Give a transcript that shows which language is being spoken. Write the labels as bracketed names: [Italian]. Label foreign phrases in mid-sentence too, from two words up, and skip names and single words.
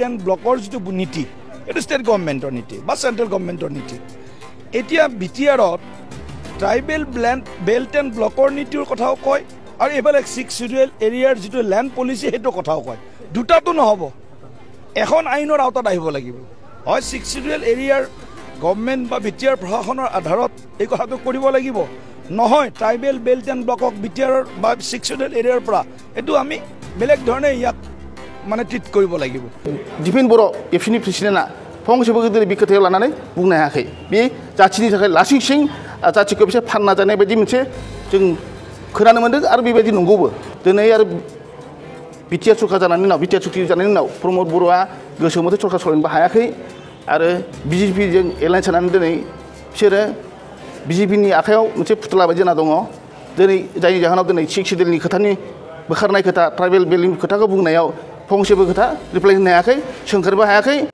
[English] and block [Assamese] যিটো নীতি এইটো [English] state government [Assamese] নীতি বা [English] central government [Assamese] নীতি এতিয়া বিটিআৰত [English] tribal belt and block [Assamese] নীতিৰ কথাও কয় আৰু এইফালে [English] 6 schedule area [Assamese] যিটো [English] land policy [Assamese] সেইটো কথাও কয় দুটাটো নহ'ব এখন আইনৰ আওতাত আহিব লাগিব হয় [English] 6 schedule area government [Assamese] বা বিটিআৰ প্ৰশাসনৰ আধাৰত এই কথাটো কৰিব লাগিব নহয় [English] tribal belt and block [Assamese] বিটিআৰৰ বা [English] 6 schedule area [Assamese] পৰা এইটো আমি বেলেগ ধৰণে ইয়াক মানে ট্ৰিট কৰিব লাগিব [Bodo] दिफेन बर' एफसिनि प्रेसिडेन्टआ फंसेबो गोदोनि बे खोथायाव लानानै बुंनो हायाखै बे जाथिनि थाखाय लासिं सिं जाथिखौ बिसोर फानना जानाय बायदि मोनसे जों खोनानो मोन्दों आरो बेबायदि नंगौबो दिनै आरो बिटिआर सरकार जानायनि उनाव बिटिआर सुक्ति जानायनि उनाव प्रमद बर'आ गोसो मथे सरकार सालायनोबो हायाखै आरो बिजेपिजों एलायन्स जानानै दिनै बिसोरो बिजेपिनि आखायाव मोनसे फुथुला बायदि जाना दङ दिनै जायनि जाहोनाव दिनै 6 शिडिउलनि खोथानि बोखारनाय खोथा [English] tribal belt [Bodo] खोथाखौ बुंनायाव फंसेबो खोथा रिप्लाय होनो हायाखै सोंखारबो हायाखै